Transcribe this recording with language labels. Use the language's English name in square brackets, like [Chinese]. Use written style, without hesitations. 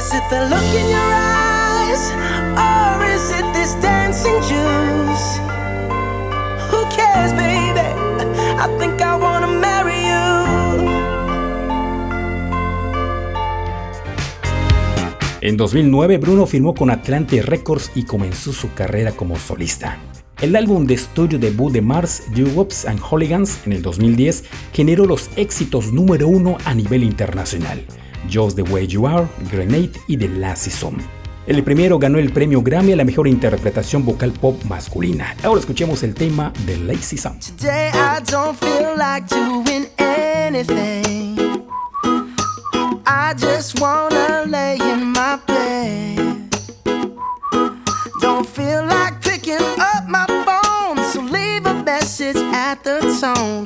[English] the look in your eyes, or is it this dancing juice? Who cares, baby? I think I wanna marry you. [Spanish] En 2009, Bruno firmó con Atlantic Records y comenzó su carrera como solista. El álbum de estudio debut de Mars, Doo-Wops and Hooligans, en el 2010, generó los éxitos número uno a nivel internacional: Just the Way You Are, Grenade y The Lazy Song. El primero ganó el premio Grammy a la mejor interpretación vocal pop masculina. Ahora escuchemos el tema The Lazy Song. [English] Today I don't feel like doing anything. I just wanna lay in my bed. Don't feel like picking up my phone, so leave a message at the tone.